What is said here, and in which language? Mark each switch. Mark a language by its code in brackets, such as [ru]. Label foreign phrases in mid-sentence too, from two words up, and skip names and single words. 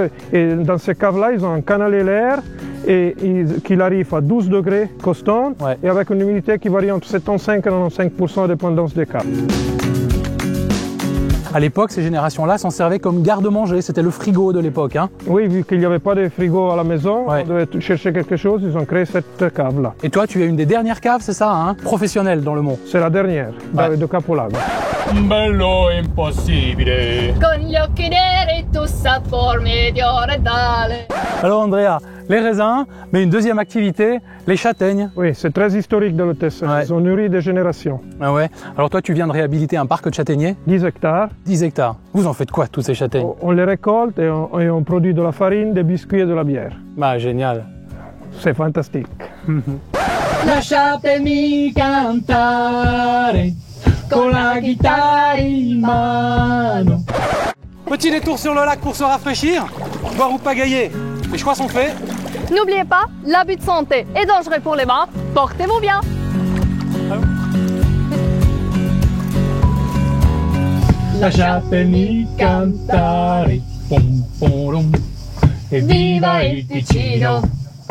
[fr] Et dans ces caves-là, ils ont canalé l'air et qu'il arrive à 12 degrés constante et avec une humidité qui varie entre 75 et 95% en dépendance des caves. À l'époque, ces générations-là s'en servaient comme garde-manger, c'était le frigo de l'époque. Hein. Oui, vu qu'il n'y avait pas de frigo à la maison, on devait chercher quelque chose, ils ont créé cette cave-là. Et toi, tu es une des dernières caves, c'est ça, hein, professionnelle dans le monde? C'est la dernière, de Capolago. [it] Bello impossibile. Con gli occhi neri tu sapor mediorientale. [fr] Alors Andrea, les raisins, mais une deuxième activité, les châtaignes. Oui, c'est très historique dans le Tessin, ils ont nourri des générations. Ah ouais. Alors toi, tu viens de réhabiliter un parc de châtaigniers? 10 hectares. 10 hectares. Vous en faites quoi, tous ces châtaignes? On les récolte et on produit de la farine, des biscuits et de la bière. Bah, génial. C'est fantastique. [it] Lasciatemi cantare con la chitarra in mano. [fr] Petit détour sur le lac pour se rafraîchir, boire ou pagailler. Les choix sont faits. N'oubliez pas, l'abus de santé est dangereux pour les mains. Portez-vous bien. [it] Lasciatemi cantare, pom pom, e viva il Ticino.